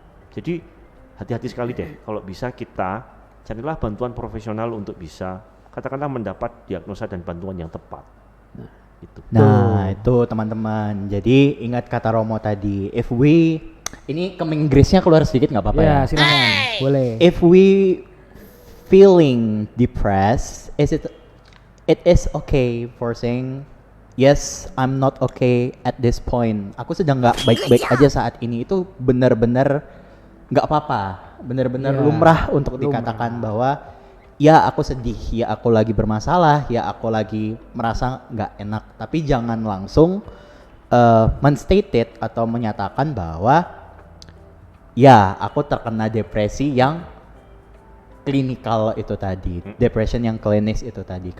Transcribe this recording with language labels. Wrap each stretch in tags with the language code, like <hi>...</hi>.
<id>Jadi hati-hati sekali deh kalau bisa kita carilah bantuan profesional untuk bisa katakanlah mendapat diagnosa dan bantuan yang tepat. Itu. Nah, itu teman-teman. Jadi ingat kata Romo tadi,</id> <en>if we</en> <id>ini ke Inggrisnya keluar sedikit nggak apa-apa ya. Ya, silakan. Boleh.</id> <en>If we feeling depressed, it is okay for saying yes, I'm not okay at this point.</en> <id>Aku sedang nggak baik-baik aja saat ini. Itu benar-benar nggak apa-apa, benar-benar Ya, lumrah untuk lumrah. dikatakan bahwa ya aku sedih, ya aku lagi bermasalah, ya aku lagi merasa nggak enak. Tapi jangan langsung menstate it atau menyatakan bahwa ya aku terkena depresi yang klinikal itu tadi, depression yang klinis itu tadi.</id>